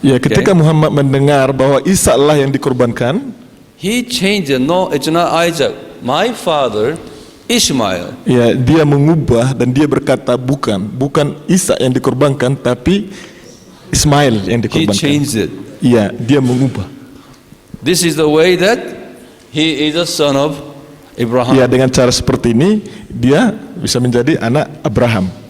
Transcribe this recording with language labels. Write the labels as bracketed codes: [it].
[id] Ya, ketika Muhammad mendengar bahwa Isa lah yang dikorbankan, [en] He changed it. No, it's not Isaac. My father, Ishmael. [id] ya dia mengubah dan dia berkata bukan Isa yang dikorbankan tapi Ismail yang [en] He [id] dikorbankan. [en] changed it. [id] Iya, dia mengubah. [en] This is the way that he is a son of Abraham. [id] Ya, dengan cara seperti ini dia bisa menjadi anak Abraham.